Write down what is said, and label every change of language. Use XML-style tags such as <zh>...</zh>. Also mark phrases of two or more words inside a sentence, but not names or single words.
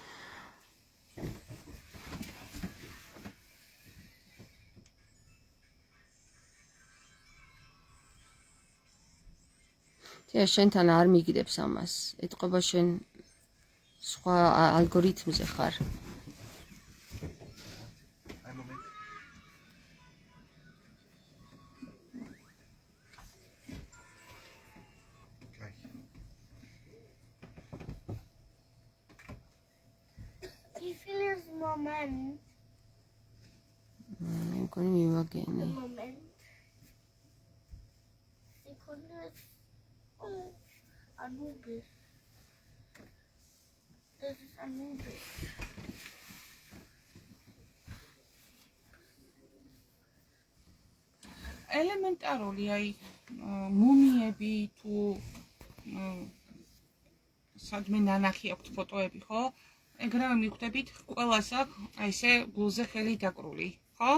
<ka>თია შენთან არ მიგდებს ამას. ეთყობა შენ სხვა ალგორითმზე ხარ.</ka> <de>Wie viel ist im Moment?</de> <ka>მე მგონი მივაგენე.</ka> <de>Moment. Sekunde ist Anubis. Das ist Anubis.</de> <ka>ელემენტარული აი მუმიები თუ სადმე ნანახი აქვთ ფოტოები, ხო? ეგ რა მიხვდებით, ყველას აქვს აი ესე გულზე ხელი დაკრული, ხო?</ka>